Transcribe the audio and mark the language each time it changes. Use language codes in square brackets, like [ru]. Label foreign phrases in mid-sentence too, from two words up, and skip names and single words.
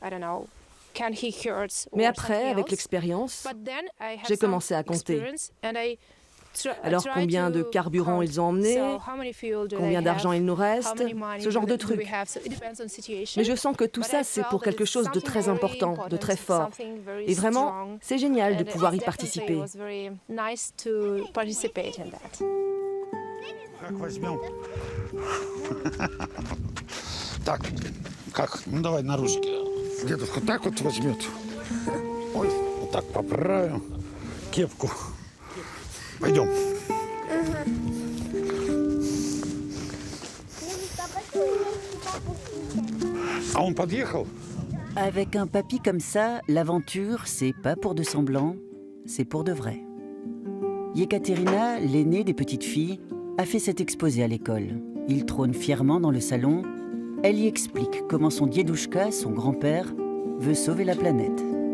[fr] Mais après, avec l'expérience, j'ai commencé à compter. Alors combien de carburant ils ont emmené, combien d'argent il nous reste, ce genre de trucs. Mais je sens que tout ça, c'est pour quelque chose de très important, de très fort. Et vraiment, c'est génial de pouvoir y participer. [ru] Так, как? Ну давай на ручки. Дедушка так вот возьмет. Ой, вот так поправим кепку. Пойдем. А он подъехал? [fr] Avec un papy comme ça, l'aventure, c'est pas pour de semblant, c'est pour de vrai. Yekaterina, l'aînée des petites filles, a fait cet exposé à l'école. Il trône fièrement dans le salon. Elle y explique comment son Diedouchka, son grand-père, veut sauver la planète.